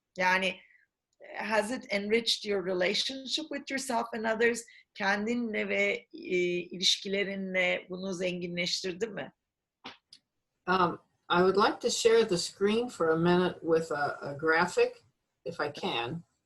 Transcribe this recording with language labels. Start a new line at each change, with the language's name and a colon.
English: Yani has it enriched your relationship with yourself and others?
Turkish: Kendinle ve ilişkilerinle bunu zenginleştirdi mi?
English: I would like to share the screen for a minute with a graphic, if I can.